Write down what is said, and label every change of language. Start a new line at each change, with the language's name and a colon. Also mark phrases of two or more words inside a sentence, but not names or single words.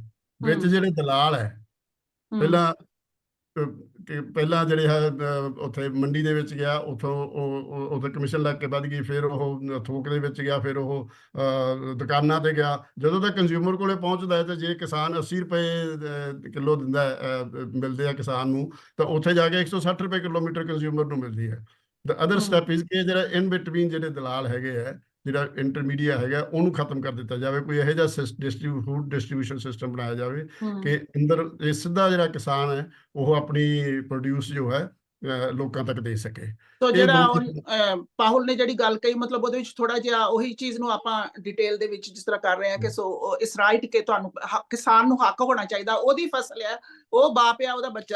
Punjabi: ਵਿੱਚ ਜਿਹੜੇ ਦਲਾਲ ਹੈ, ਪਹਿਲਾਂ ਜਿਹੜੇ ਹੈ ਉੱਥੇ ਮੰਡੀ ਦੇ ਵਿੱਚ ਗਿਆ, ਉੱਥੋਂ ਉੱਥੇ ਕਮਿਸ਼ਨ ਲੱਗ ਕੇ ਵੱਧ ਗਈ, ਫਿਰ ਉਹ ਥੋਕ ਦੇ ਵਿੱਚ ਗਿਆ, ਫਿਰ ਉਹ ਦੁਕਾਨਾਂ ਤੇ ਗਿਆ. ਜਦੋਂ ਤੱਕ ਕੰਜ਼ਿਊਮਰ ਕੋਲੇ ਪਹੁੰਚਦਾ ਹੈ ਤੇ ਜੇ ਕਿਸਾਨ 80 ਰੁਪਏ ਕਿਲੋ ਦਿੰਦਾ ਮਿਲਦੇ ਆ ਕਿਸਾਨ ਨੂੰ, ਤਾਂ ਉੱਥੇ ਜਾ ਕੇ 160 ਰੁਪਏ ਕਿਲੋਮੀਟਰ ਕੰਜ਼ਿਊਮਰ ਨੂੰ ਮਿਲਦੀ ਹੈ.
English: The other step is
Punjabi: ਕਿ ਜਿਹੜਾ
English: in between
Punjabi: ਜਿਹੜੇ ਦਲਾਲ ਹੈਗੇ ਆ, ਜਿਹੜਾ ਇੰਟਰਮੀਡੀਏਟ ਹੈਗਾ, ਉਹਨੂੰ ਖਤਮ ਕਰ ਦਿੱਤਾ ਜਾਵੇ. ਕੋਈ ਇਹੋ ਜਿਹਾ
English: food distribution system
Punjabi: ਬਣਾਇਆ ਜਾਵੇ ਕਿ ਅੰਦਰ ਇਹ ਸਿੱਧਾ ਜਿਹੜਾ ਕਿਸਾਨ ਹੈ ਉਹ ਆਪਣੀ ਪ੍ਰੋਡਿਊਸ ਜੋ ਹੈ ਲੋਕਾਂ ਤੱਕ ਦੇ ਸਕੇ. ਸੋ ਜਿਹੜਾ ਪਾਹੁਲ ਨੇ ਜਿਹੜੀ ਗੱਲ ਕਹੀ, ਮਤਲਬ ਉਹਦੇ ਵਿੱਚ ਥੋੜਾ ਜਿਹਾ ਉਹੀ ਚੀਜ਼ ਨੂੰ ਆਪਾਂ ਡਿਟੇਲ ਦੇ ਵਿੱਚ ਜਿਸ ਤਰ੍ਹਾਂ ਕਰ ਰਹੇ ਹਾਂ ਕਿ
English: so is right
Punjabi: ਕਿ ਤੁਹਾਨੂੰ ਕਿਸਾਨ ਨੂੰ ਹੱਕ ਹੋਣਾ ਚਾਹੀਦਾ, ਉਹਦੀ ਫਸਲ ਹੈ, ਉਹ ਬਾਪ ਆ, ਉਹਦਾ ਬੱਚਾ.